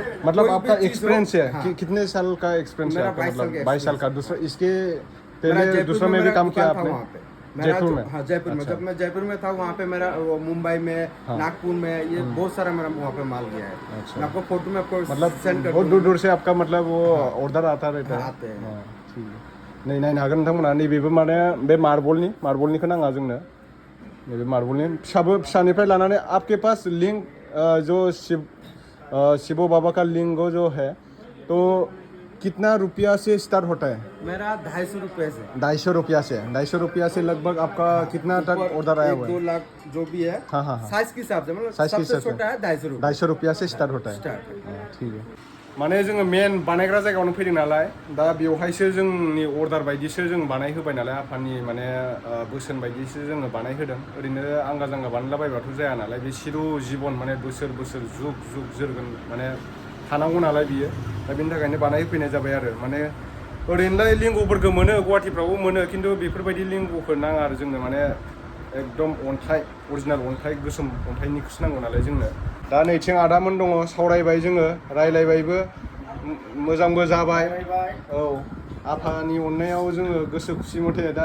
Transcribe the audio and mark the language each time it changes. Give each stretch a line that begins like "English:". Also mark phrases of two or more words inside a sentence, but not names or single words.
Hindi: मतलब आपका एक्सपीरियंस है कितने साल का एक्सपीरियंस है आपका मतलब 22 साल का दूसरा इसके पहले दूसरा में भी काम किया आपने जयपुर में हाँ जयपुर में जब मैं जयपुर में था वहाँ पे मेरा मुंबई में नागपुर में ये बहुत सारा मेरा वहाँ पे माल गया है मैं आपको फोटो में आपको मतलब सेंड कर बहुत दूर दूर से आपका मतलब वो ऑर्डर आता रहता है आते हैं ठीक है
Bodo: नै नायनो हागोन नोंथांमोना नैबेबो माने बे मार्बलनिखौ नाङा जोंनो नैबे मार्बलनि फिसानिफ्राय लानानै
Hindi: आपके पास लिंक जो शिव बाबा का लिंग जो है तो कितना रुपया से स्टार्ट होता है मेरा 250 रुपये से 250 रुपया से लगभग आपका कितना तक ऑर्डर आया हुआ है 2 लाख जो भी है हाँ साइज के हिसाब से मतलब साइज के सबसे हिसाब से छोटा है 250 रुपया से स्टार्ट होता है स्टार्ट ठीक है
Bodo: माने जोङो मेन बानायग्रा जायगायावनो फैदों नालाय दा बेवहायसो जोंनि अर्डार बायदिसो जों बानायहोबाय नालाय आफानि माने बोसोन बायदिसो जोङो बानायहोदों ओरैनो आंगा जांगा बानायलाबायबाथ' जाया नालाय बे सिरु जीवन माने बोसोर बोसोर जुग जुग जोरगोन माने थानांगौ नालाय बियो दा बेनि थाखायनो बानायहोफैनाय जाबाय आरो माने ओरैनोलाय लिंगफोरखौ मोनो गुवाहाटिफ्रावबो मोनो खिन्थु बेफोरबायदि लिंगखौ नाङा आरो जोंनो माने एकदम अन्थाइ अरिजिनेल अन्थाइ गोसोम अन्थाइनिखौसो नांगौ नालाय जोंनो दा नैथिं आदामोन दङ सावरायबाय जोङो रायलायबायबो मोजांबो जाबाय औ आफानि अननायाव जोङो गोसो खुसि मथे दा